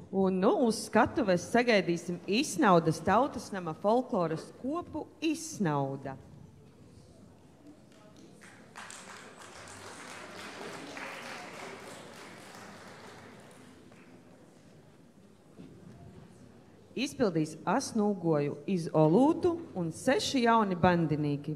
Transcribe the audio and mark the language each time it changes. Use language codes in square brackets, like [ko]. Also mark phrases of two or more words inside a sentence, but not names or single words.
[lv] Un nu uz skatuves sagaidīsim Īsnaudas tautas nama folkloras kopu Īsnauda. Izpildīs Asnūgoju iz Olūtu un 6 jauni bandinīki.